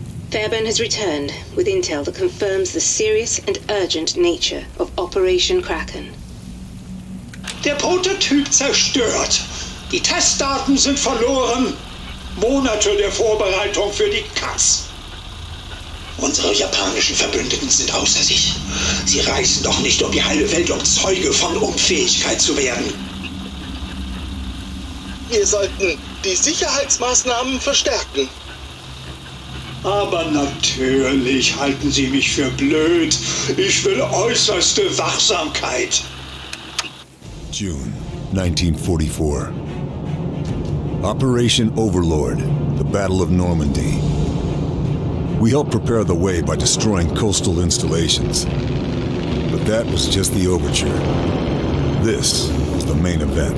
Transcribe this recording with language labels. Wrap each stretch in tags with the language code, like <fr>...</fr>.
<en>Fairbairn has returned with intel that confirms the serious and urgent nature of Operation Kraken.</en> <de>Der Prototyp zerstört. Die Testdaten sind verloren. Monate der Vorbereitung für die Katz. Unsere japanischen Verbündeten sind außer sich. Sie reisen doch nicht um die halbe Welt, um Zeuge von Unfähigkeit zu werden. Wir sollten die Sicherheitsmaßnahmen verstärken. Aber natürlich halten Sie mich für blöd. Ich will äußerste Wachsamkeit.</de> <en>June 1944. Operation Overlord, the Battle of Normandy. We helped prepare the way by destroying coastal installations. But that was just the overture. This was the main event.</en>